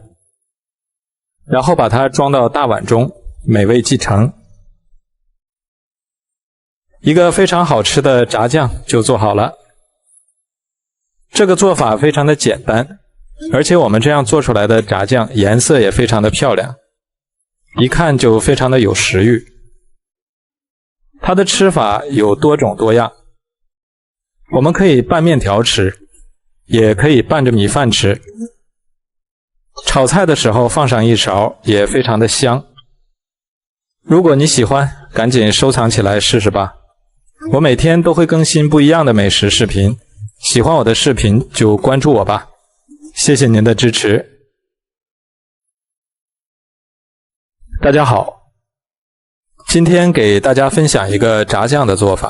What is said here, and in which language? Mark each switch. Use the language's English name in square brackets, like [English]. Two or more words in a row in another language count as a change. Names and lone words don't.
[Chinese] 然後把它裝到大碗中，美味繼承。一個非常好吃的炸醬就做好了。這個做法非常的簡單，而且我們這樣做出來的炸醬顏色也非常的漂亮，一看就非常的有食慾。它的吃法有多種多樣，我們可以拌麵條吃，也可以拌着米飯吃，炒菜的時候放上一勺也非常的香。如果你喜歡，趕緊收藏起來試試吧。我每天都會更新不一樣的美食視頻，喜歡我的視頻就關注我吧，謝謝您的支持。大家好，今天給大家分享一個炸醬的做法。